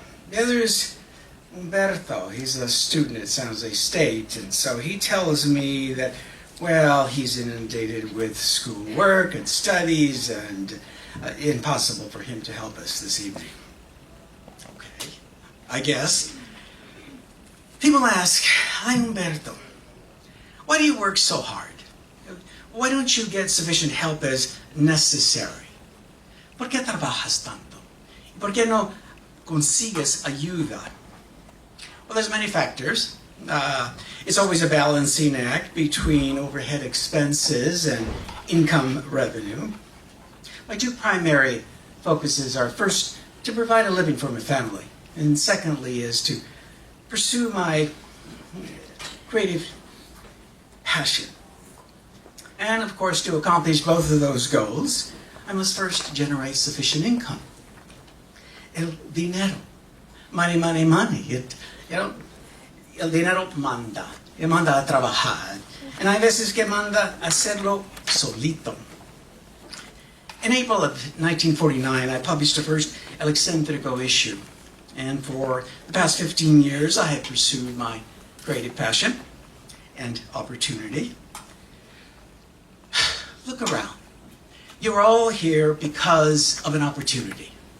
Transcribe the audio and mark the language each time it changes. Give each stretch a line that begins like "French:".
English: The other is Humberto. He's a student at San Jose State, and so he tells me that, well, he's inundated with schoolwork and studies, and impossible for him to help us this evening. Okay, I guess. People ask, "Hi, Humberto, why do you work so hard? Why don't you get sufficient help as necessary?
Spanish: ¿Por qué trabajas tanto? ¿Por qué no consigues ayuda?"
English: Well, there's many factors. It's always a balancing act between overhead expenses and income revenue. My two primary focuses are, first, to provide a living for my family, and secondly is to pursue my creative passion. And of course, to accomplish both of those goals, I must first generate sufficient income.
Spanish: El dinero.
English: Money, money, money.
Spanish: El dinero manda a trabajar.
English: And
Spanish: hay veces que manda a hacerlo solito.
English: In April of 1949, I published the first El Excentrico issue. And for the past 15 years, I have pursued my creative passion and opportunity. Look around. You're all here because of an opportunity.